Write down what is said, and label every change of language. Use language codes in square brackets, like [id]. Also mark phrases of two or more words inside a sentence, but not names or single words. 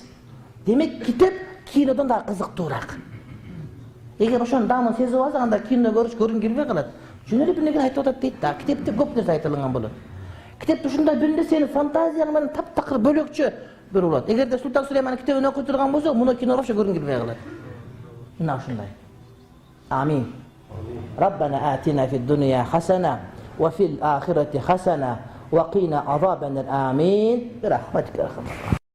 [ky] Демек, китеп кинодон да кызыктуураак. Эгер ошонун даамын сезип алсаң, анда кино көргүң келбей калат. Жөн эле бир нерсе айтып атат дейт да. Китепте көп нерсе айтылган болот. Китепте ушундай бир нерсени фантазияң менен таптакыр бөлөкчө бир болот. Эгерде Султан Сулеймандын китебин окуй турган болсо, муну киного окшоп көргүң келбей калат. Мына ушундай. Амин. [ar] ربنا آتنا في الدنيا حسنة وفي الآخرة حسنة وقنا عذاب النار. Amin. برحمتك يا